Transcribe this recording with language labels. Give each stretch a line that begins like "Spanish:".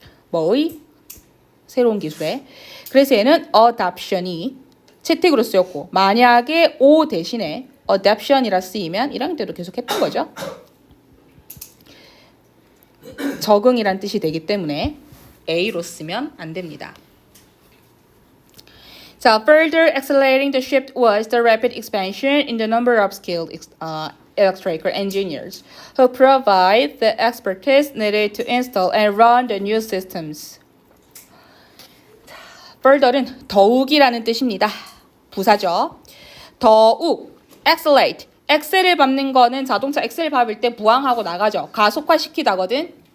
Korean: 뭐의? 새로운 기술에. 그래서 얘는 adoption이 채택으로 쓰였고, 만약에 O 대신에 adoption이라 쓰이면 1학년 때도 계속 했던 거죠. 적응이란 뜻이 되기 때문에 A로 쓰면 안 됩니다.
English: 자, further accelerating the shift was the rapid expansion in the number of skilled electrical engineers who provide the expertise needed to install and run the new systems.
Korean: further는 더욱이라는 뜻입니다. 부사죠. 더욱, accelerate. 엑셀을 밟는 거는 자동차 엑셀 밟을 때 부항하고 나가죠. 가속화시키다거든.